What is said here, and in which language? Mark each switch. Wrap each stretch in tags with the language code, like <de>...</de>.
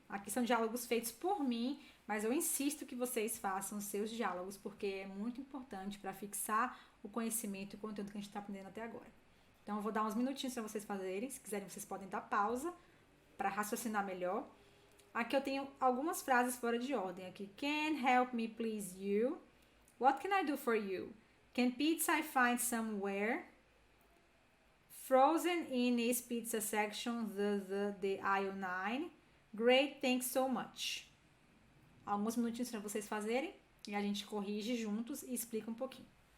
<pt>Aqui são diálogos feitos por mim, mas eu insisto que vocês façam os seus diálogos, porque é muito importante para fixar o conhecimento e o conteúdo que a gente está aprendendo até agora. Então, eu vou dar uns minutinhos para vocês fazerem. Se quiserem, vocês podem dar pausa para raciocinar melhor. Aqui eu tenho algumas frases fora de ordem.</pt> <en>Aqui, can help me please you? What can I do for you? Can pizza I find somewhere? Frozen in is pizza section, the aisle 9. Great, thanks so much.</en> <pt>Alguns minutinhos para vocês fazerem e a gente corrige juntos e explica um pouquinho.</pt>